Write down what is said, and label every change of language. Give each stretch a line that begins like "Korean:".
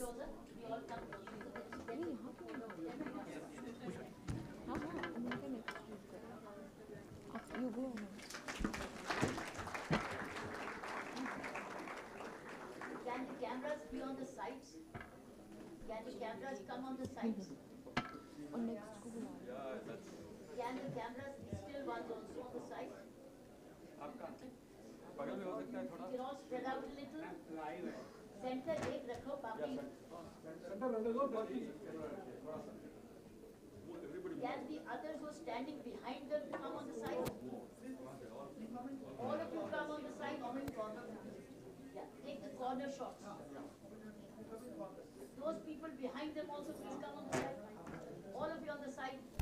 English: Can the cameras be on the sides? Can the cameras come on the sides? Can the cameras be still ones also on the side? You can all spread out a little.
Hindi: Center एक रखो बाकी.
English: Can the others who are standing behind them come on the side? All of you come on the side. Yeah, take the corner shots. Those people behind them also please come on the side. All of you on the side.